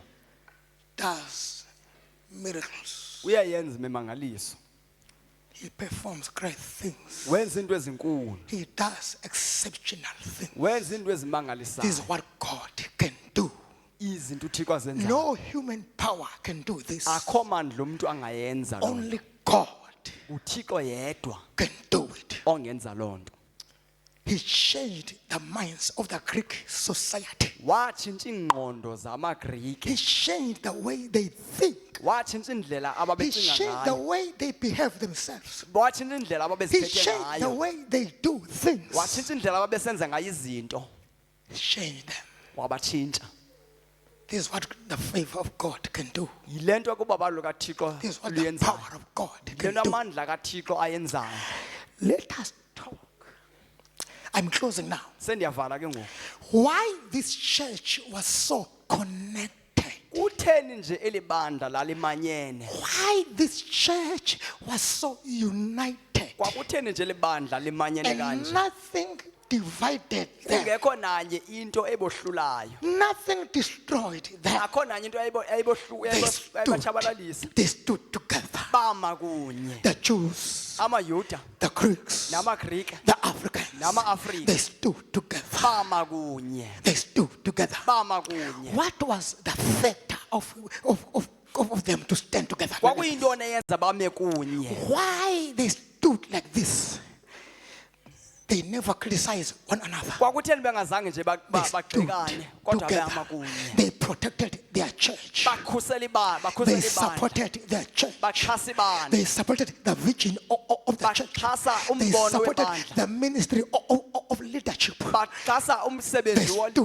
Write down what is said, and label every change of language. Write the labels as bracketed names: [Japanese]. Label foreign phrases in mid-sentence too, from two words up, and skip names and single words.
[English] does miracles. [Xhosa] uyayenza imimangaliso. [English] He performs great things. [Xhosa] Wenza into ezinkulu. [English] He does exceptional things. [Xhosa] Wenza into [English] This is [Xhosa] ezimangalisayo. [English] what God can do. [Xhosa] Izinto uThixo azenzayo. [English] No human power can do this. [Xhosa] Akho mandla umuntu angayenza lo. [English] Only God [Xhosa] uThixo yedwa [English] can do it. [Xhosa] ongenza lonto. [English] He changed the minds of the Greek society. [Xhosa] Watshintsha ingqondo zamaGrike. [English] He changed the way they think. [Xhosa] Watshintsha indlela [English] He [Xhosa] ababecinga [English] changed the [Xhosa] ngayo. [English] way they behave themselves. [Xhosa] Watshintsha indlela [English] He [Xhosa] ababeziphethe [English] changed the [Xhosa] ngayo. [English] way they do things. [Xhosa] Watshintsha indlela ababesenza ngayo izinto. [English] He changed them. [Xhosa] Wabatshintsha. [English] This is what the favor of God can do. [Xhosa] Yilento kubabalo kaThixo [English] This is what the [Xhosa] luyenzayo. [English] power of God can [Xhosa] Lena [English] do. [Xhosa] amandla kaThixo ayenzayo. [English] Let us talk. I'm closing now. [Xhosa] Sendiyavala ke ngoku. [English] Why this church was so connected. [Xhosa] Utheni nje elibandla lalimanyene? [English] Why this church was so united. [Xhosa] Kwakutheni nje libandla limanyene [English] And [Xhosa] kanje? [English] nothing divided them. [Xhosa] Kungekho nanye into ebohlulayo. [English] Nothing destroyed them. [Xhosa] Akho nanye into ayibachabalalisa. [English] They stood together. [Xhosa] Bama kunye. [English] The Jews, [Xhosa] AmaYuda, [English] the Greeks, [Xhosa] namaGrike, [English] the Africans, [Xhosa] nama-Afrika. [English] they stood together. [Xhosa] bama kunye [English] They stood together. [Xhosa] bama kunye [English] What was the factor of them to stand together? [Xhosa] kwakuyintoni eyenza bame kunye [English] Why they stood like this? They never criticized one another. [Xhosa] kwakutheni bengazange nje [English] They stood [Xhosa] bagxekane kodwa bama [English] together. [Xhosa] kunye [English] They protected their church. [Xhosa] bakhusela [English] They [Xhosa] ibandla [English] supported their church. [Xhosa] baxhasa ibandla [English] They supported the vision of the church. [Xhosa] baxhasa [English] They [Xhosa] umbono [English] supported [Xhosa] webandla [English] the ministry of leadership. [Xhosa] baxhasa umsebenzi [English] They stood